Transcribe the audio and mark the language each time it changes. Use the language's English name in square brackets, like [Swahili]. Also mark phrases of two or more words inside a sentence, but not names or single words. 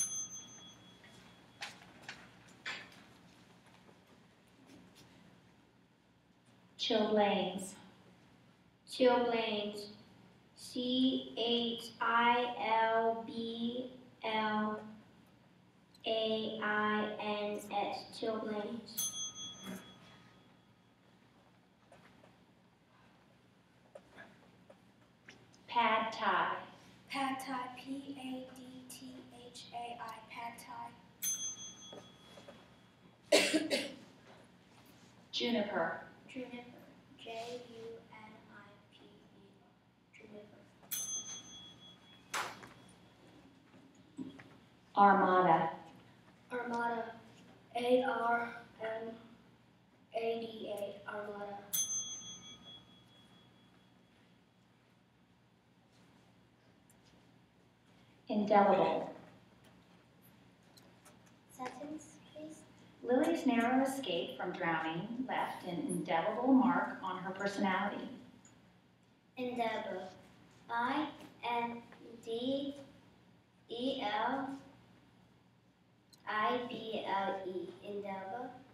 [English] Chilblains. Chilblains. C-H-I-L-B-L-A-I-N-S. Chilblains. Pad Thai. Pad Thai. P-A-D-T-H-A-I. Pad Thai. Juniper. Juniper. J-U-N-I-P-E-R. Juniper. Armada. Armada. A-R-M-A-D-A. Armada. Indelible. Sentence, please. Lily's narrow escape from drowning left an indelible mark on her personality. Indelible. I-N-D-E-L-I-B-L-E. Indelible.